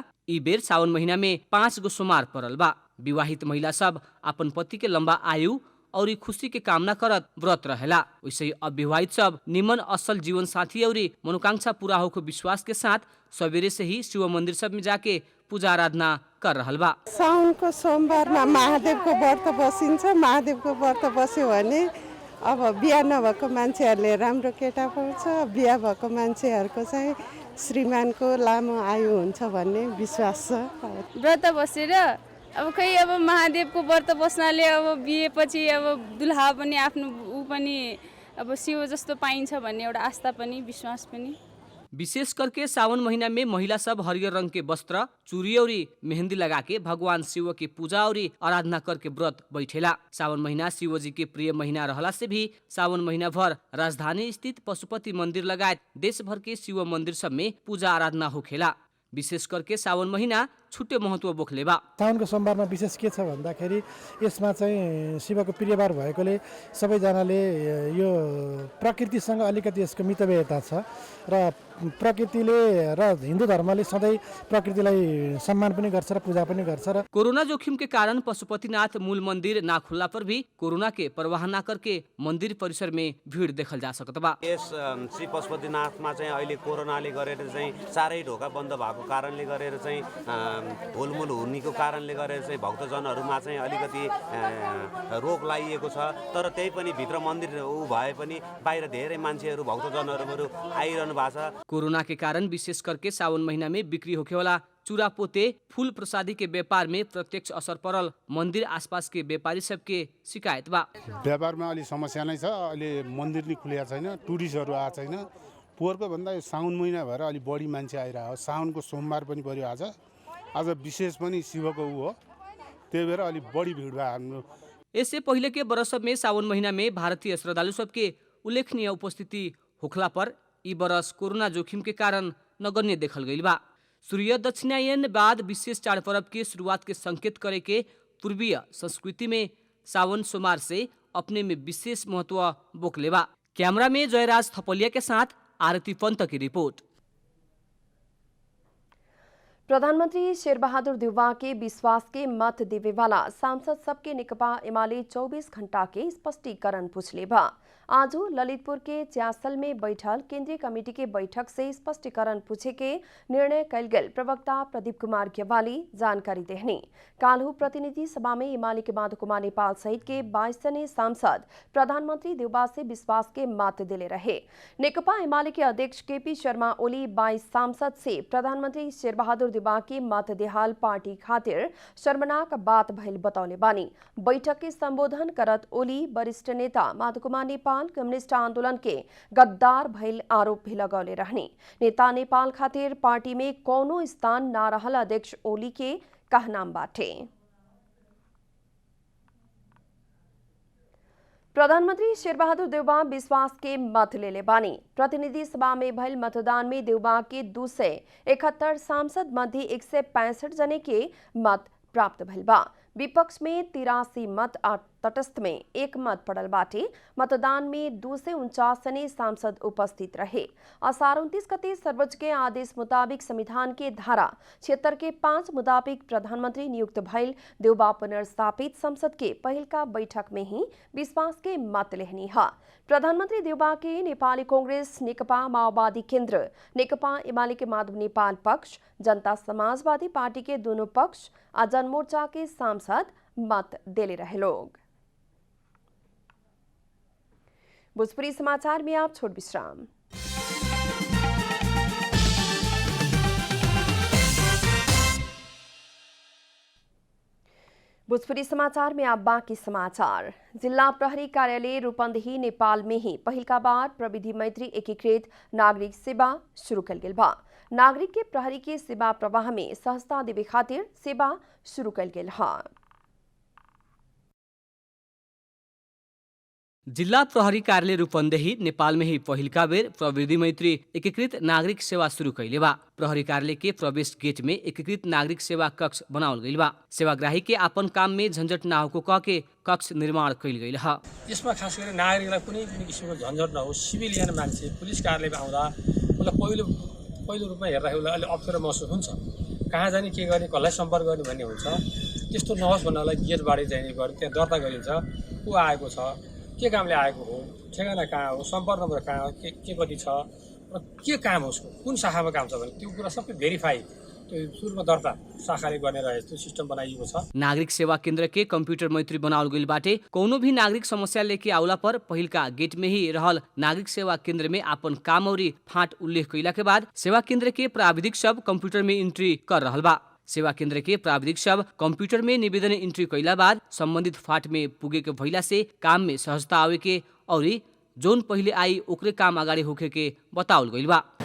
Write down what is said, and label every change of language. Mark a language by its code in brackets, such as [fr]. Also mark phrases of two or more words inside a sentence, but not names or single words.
[bho] ई बेर सावन महीना में 5 गो सोमवार पड़ल बा। विवाहित महिला सब अपन पति के लंबा आयु और खुशी के कामना करत व्रत रहेला। वैसे ही अविवाहित सब निमन असल जीवन साथी और मनोकांक्षा पूरा होकर विश्वास के साथ सवेरे से ही शिव मंदिर सब में जाके पूजा आराधना कर रहल बा। [ne] साउन को सोमवार में महादेव को व्रत बसिन्छ। महादेव को व्रत बस्यो भने अब बिहा नभएको मान्छेहरूले राम्रो केटा पाउँछ, बिहा भएको मान्छेहरूको चाहिँ श्रीमानको लामो आयु हुन्छ भन्ने विश्वास छ। व्रत बसेर अब खै अब महादेवको व्रत बस्नाले अब बिहेपछि अब दुल्हा पनि आफ्नो ऊ पनि अब शिव जस्तो पाइन्छ भन्ने एउटा आस्था पनि विश्वास पनि [bho] विशेष करके सावन महीना में महिला सब हरियर रंग के वस्त्र, चूड़ी और मेहंदी लगा के भगवान शिव की पूजा और आराधना करके व्रत बैठेला। सावन महीना शिव जी के प्रिय महीना रहला से भी सावन महीना भर राजधानी स्थित पशुपति मंदिर लगायत देश भर के शिव मंदिर सब में पूजा आराधना होखेला। विशेष करके सावन महीना छुट्टै महत्व बोक्लेबा। [ne] साउनको सोमबारमा विशेष के छ भन्दाखेरि यसमा चाहिँ शिवको प्रियबार भएकोले सबैजनाले यो प्रकृतिसँग अलिकति यसको मितव्ययता छ र प्रकृतिले र हिन्दू धर्मले सधैँ प्रकृतिलाई सम्मान पनि गर्छ र पूजा पनि गर्छ र [bho] कोरोना जोखिम के कारण पशुपतिनाथ मूल मंदिर ना खुलला पर भी कोरोना के परवाह न करके मंदिर परिसर में भीड़ देखल जा सकत बा। [ne] यस श्री पशुपतिनाथमा चाहिँ अहिले कोरोनाले गरेर चाहिँ चारै ढोका बन्द भएको कारणले गरेर चाहिँ हुलमुल हुनेको कारणले गरेर चाहिँ भक्तजनहरूमा चाहिँ अलिकति रोग लागिएको छ। तर त्यही पनि भित्र मन्दिर भए पनि बाहिर धेरै मान्छेहरू भक्तजनहरू आइरहनु भएको छ। [bho] कोरोना के कारण विशेष करके सावन महीना में बिक्री होखेवाला चूरा पोते फूल प्रसादी के व्यापार में प्रत्यक्ष असर पड़ल मंदिर आसपास के व्यापारी सबके शिकायत बा। [ne] व्यापारमा अलि समस्या नै छ। अहिले मन्दिर नि खुलेको छैन, टुरिस्टहरू आएको छैन। पोहोरको भन्दा साउन महिना भएर अलि बढी मान्छे आइरहेको। साउनको सोमबार पनि पर्यो आज विशेष पनि शिवको हो, त्यही भएर अलि बढी भिड भयो हाम्रो। [bho] इससे पहले के बरस में सावन महीना में भारतीय श्रद्धालु सबके उल्लेखनीय उपस्थिति होखला पर ई बरस कोरोना जोखिम के कारण नगण्य देखल गई बा। सूर्य दक्षिणायन बाद विशेष चाड़ पर्व के शुरुआत के संकेत करे के पूर्वीय संस्कृति में सावन सोमवार से अपने में विशेष महत्व बोकले बा। कैमरा में जयराज थपलिया के साथ आरती पंत की रिपोर्ट। प्रधानमंत्री शेरबहादुर देउवा के विश्वास के मत देवे वाला सांसद सबके नेकपा एमाले 24 घंटा के स्पष्टीकरण पूछले बा। आज ललितपुर के च्यासल में बैठल केंद्रीय कमेटी के बैठक से स्पष्टीकरण पूछे के निर्णय कल गेल प्रवक्ता प्रदीप कुमार गेवाली जानकारी देहनी। काल्हू प्रतिनिधि सभा में एमाले के माधव कुमार नेपाल सहित के 22 जने सांसद प्रधानमंत्री देउवा से विश्वास के मत दिले रहे। नेकपा एमाले के अध्यक्ष केपी शर्मा ओली 22 सांसद से प्रधानमंत्री शेरबहादुर देउवा के मत देहाल पार्टी खातिर शर्मनाक बात भइल बतौले बानी। बैठक के संबोधन करत ओली वरिष्ठ नेता माधव कुमार नेपाल कम्युनिस्ट आंदोलन के गद्दार भइल आरोप भी लगौले रहने। नेता नेपाल खातिर पार्टी में कोनो स्थान ना रहल अध्यक्ष ओली के कहनाम बाटे। प्रधानमंत्री शेरबहादुर देउवा विश्वास के मत लेले बानी। प्रतिनिधि सभा में भइल मतदान में देउवा के 271 सांसद मध्ये 165 जने के मत प्राप्त भइल बा। विपक्ष में 83 मत और तटस्थ में 1 मत पड़ल बाटे। मतदान में 249 जने सांसद उपस्थित रहे। असार 29 गते सर्वोच्च के आदेश मुताबिक संविधान के धारा 76 के 5 मुताबिक प्रधानमंत्री नियुक्त भइल देउवा पुनर्स्थापित संसद के पहिल का बैठक में ही विश्वास के मत लेहनी है। प्रधानमंत्री देउवा के नेपाली कांग्रेस, नेकपा माओवादी केन्द्र, नेकपा एमाले के माधव नेपाल पक्ष, जनता समाजवादी पार्टी के दोनों पक्ष और जनमोर्चा के सांसद मत देले रहे लोग। भोजपुरी समाचार में आप छोट विश्राम। भोजपुरी समाचार में आप बाकी समाचार। जिला प्रहरी कार्यालय रूपन्देही नेपाल में ही पहिलका बार प्रविधि मैत्री एकीकृत नागरिक सेवा शुरू कल गेल बा। नागरिक के प्रहरी के सेवा प्रवाह में सहजता देवे खातिर सेवा शुरू कल गेल है। जिला प्रहरी कार्यालय रूपन्देही नेपाल में ही पहिलका बेर प्रविधि मैत्री एकीकृत नागरिक सेवा शुरू कैले बा। प्रहरी कार्यालय के प्रवेश गेट में एकीकृत नागरिक सेवा कक्ष बनावल गइल बा। सेवाग्राही के अपन काम में झंझट न होको कह के कक्ष निर्माण कैल गइल है। [ne] यसमा खास गरी नागरिकलाई कुनै पनि किसिमको झन्झट नहोस्। सिभिलियन मान्छे पुलिस कार्यालयमा आउँदा उसलाई पहिलो रूपमा हेर्दाखेरि उसलाई अलि अप्ठ्यारो महसुस हुन्छ। कहाँ जाने, के गर्ने, कसलाई सम्पर्क गर्ने भन्ने हुन्छ। त्यस्तो नहोस् भन्नलाई गेटबाटै जाने गरी त्यहाँ दर्ता गरिन्छ। को आएको छ, के कामले आएको हो, ठेगाना कहाँ हो, सम्पर्क नम्बर कहाँ हो, के कति छ र के काम हो, उसको कुन शाखामा काम छ भने त्यो कुरा सबै भेरिफाई त्यो सुरुमा दर्ता शाखाले गर्ने रहे त्यो सिस्टम बनाइएको छ। [bho] नागरिक सेवा केन्द्र के कंप्यूटर मैत्री बनावल गइल बाटे। कोनो भी नागरिक समस्या लेके आउला पर पहिलका गेट में ही रहल नागरिक सेवा केन्द्र में अपन काम और फाँट उल्लेख कैला के बाद सेवा केन्द्र के प्राविधिक सब कंप्यूटर में एंट्री कर रहल बा। सेवा केन्द्र के प्राविधिक सब कंप्यूटर में निवेदन एंट्री कैला बाद संबंधित फाँट में पुगे के भइला से काम में सहजता आवे के और जोन पहिले आई ओकरे काम अगाडि होखे के बताउल गइल बा।